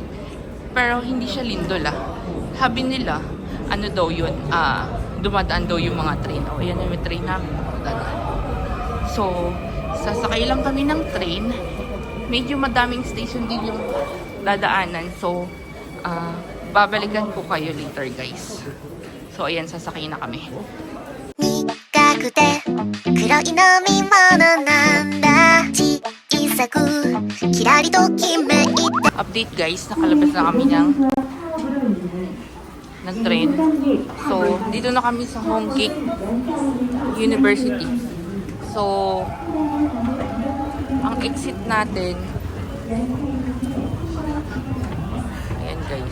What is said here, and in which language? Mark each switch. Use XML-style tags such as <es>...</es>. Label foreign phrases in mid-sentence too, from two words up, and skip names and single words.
<tl>Pero hindi siya lindol Sabi nila, ano daw yun, dumadaan daw yung mga train. O, ayan yung train namin. So, sasakay lang kami ng train. Medyo madaming station din yung dadaanan. So, babalikan ko kayo</tl> <en>later guys.</en> <tl>So, ayan, sasakay na kami.</tl> <ja>苦くて黒い飲み物なんだ小さくキラリときめいて</ja> <en>Update guys,</en> <tl>nakalabas na kami ng train. So, dito na kami sa Hongik University. So, ang exit natin, ayan guys.</tl>